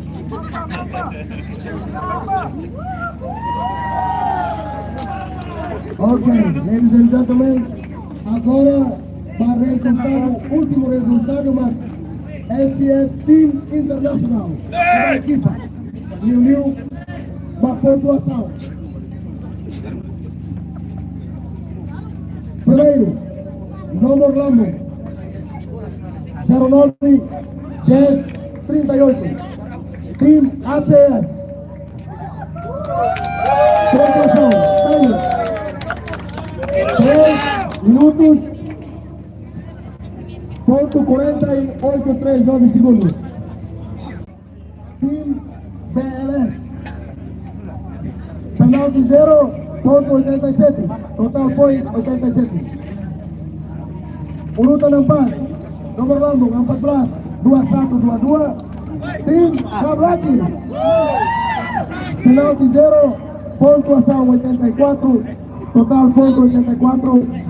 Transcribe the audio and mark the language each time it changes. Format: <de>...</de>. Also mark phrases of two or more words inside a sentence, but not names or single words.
<en>Ok, ladies and gentlemen,</en> <pt>agora para resultado, último resultado, mas SES Team Internacional, a equipa, reuniu uma pontuação. Primeiro, Novo Orlando, 09 10 38, Team ACS, pontuação, 3 minutos, ponto 4839 segundos.</pt> <id>Team BLS, penalti 0.87,</id> <en>total point</en> <id>87. Urutan 4, nomor lambung 14, 2122, Team Kablaki, penalti 0.84,</id> <en>total point</en> <id>84.</id>